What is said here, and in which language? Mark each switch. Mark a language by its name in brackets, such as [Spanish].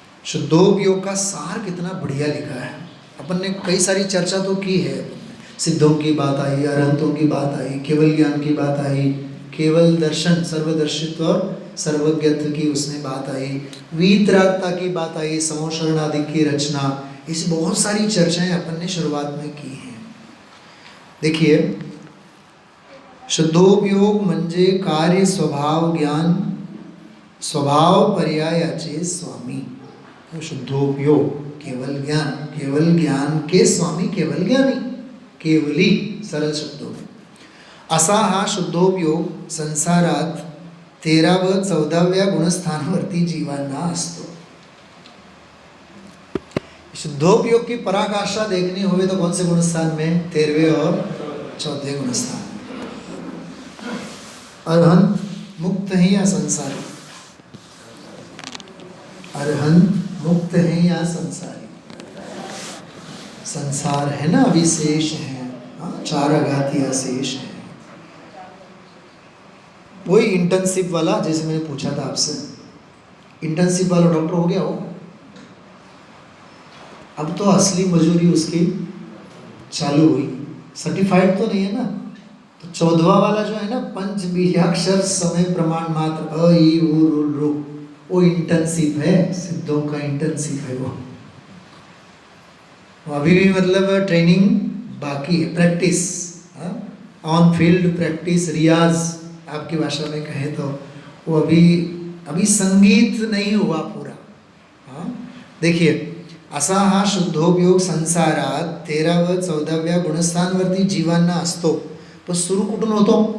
[Hindi] शुद्धोपयोग का सार कितना बढ़िया लिखा है। अपन ने कई सारी चर्चा तो की है, सिद्धों की बात आई, अरहंतों की बात आई, केवल ज्ञान की बात आई, केवल दर्शन, सर्वदर्शित्व और सर्वज्ञत्व की उसमें बात आई, वीतरागता की बात आई, समोशरण आदि की रचना, ऐसी बहुत सारी चर्चाएं अपन ने शुरुआत में की हैं। देखिए [Marathi] शुद्धोपयोग म्हणजे कार्य स्वभाव ज्ञान स्वभाव पर्यायाचे स्वामी। [Hindi] शुद्धोपयोग केवल ज्ञान, केवल ज्ञान के स्वामी केवल ज्ञानी, केवली सरल शब्दों में। [Marathi] असा हा शुद्धोपयोग संसारात 13 व 14व्या गुणस्थानावरती जीवांना असतो। [Hindi] शुद्धोपयोग की पराकाष्ठा देखनी होवे तो कौन से गुणस्थान में? 13वें और 14वें गुणस्थान। अरहंत मुक्त है या संसारी? अरहंत मुक्त है या संसारी? संसार है ना, विशेष है, चार आघातिया शेष है। वही इंटर्नशिप वाला, जैसे मैंने पूछा था आपसे, इंटर्नशिप वाला डॉक्टर हो गया हो, अब तो असली मजूरी उसकी चालू हुई। सर्टिफाइड तो नहीं है ना, तो 14वां वाला जो है ना, पंच बीजाक्षर समय प्रमाण मात्र अ ई उ रू, वो इंटर्नशिप है, सिद्धों का इंटर्नशिप है वो। अभी भी मतलब ट्रेनिंग बाकी है, प्रैक्टिस, ऑन फील्ड प्रैक्टिस, रियाज आपकी भाषा में कहें तो वो अभी संगीत नहीं हुआ पूरा। देखिए, [Marathi] असा हा शुद्धोपयोग संसारात 13 व 14व्या गुणस्थानवरती जीवांना असतो, पण सुरू कुठून होतो?